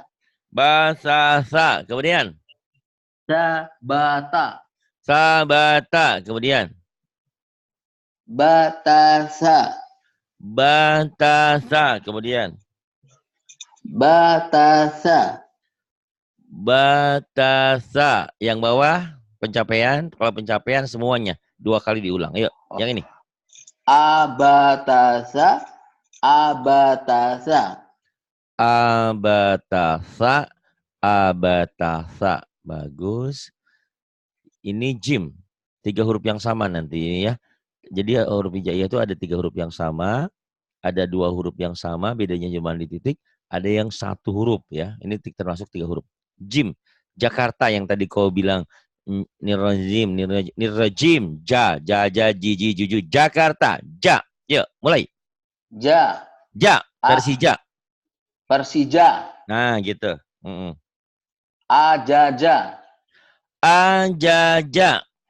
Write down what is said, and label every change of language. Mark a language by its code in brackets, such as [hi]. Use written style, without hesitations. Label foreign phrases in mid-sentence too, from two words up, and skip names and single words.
[id] Basasa. Kemudian. Sabata. Sabata. Kemudian. Batasa. Batasa. Kemudian. Batasa. Batasa. Yang bawah pencapaian. Kalau pencapaian semuanya 2 kali diulang. Yuk. Yang ini. [ar] أبتث أبتث. Abatasa. Abatasa. [id] Bagus. Ini jim. 3 huruf yang sama nanti ya. Jadi huruf hijaiyah itu ada 3 huruf yang sama. Ada 2 huruf yang sama. Bedanya cuma di titik. Ada yang 1 huruf ya. Ini termasuk 3 huruf. Jim. Jakarta yang tadi kau bilang. Nirajim. Ja. Ji, juju. Jakarta. Ja. Yuk mulai. Ja. Ja. Persija. Persija. Nah gitu. Ajaja. Ajaja.